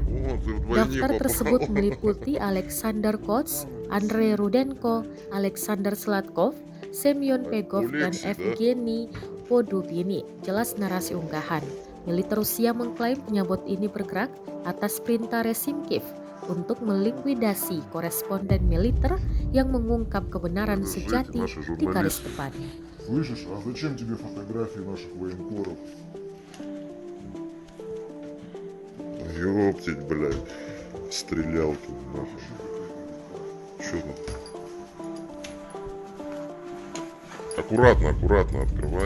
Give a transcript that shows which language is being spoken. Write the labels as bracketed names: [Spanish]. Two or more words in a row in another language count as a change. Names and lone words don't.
[Indonesian] Daftar tersebut meliputi Alexander Kots, Andrei Rudenko, Alexander Slatkov, Semyon Pegov, dan Evgeny Podubini. Jelas narasi unggahan. Militer Rusia mengklaim penyabot ini bergerak atas perintah rezim Kiev untuk melikuidasi koresponden militer yang mengungkap kebenaran sejati di garis depan. [Russian] Слышишь, а зачем тебе фотографии наших военкоров? Ёптить, блядь. Стрелял тут нахуй. Чё тут? Аккуратно, аккуратно открывай.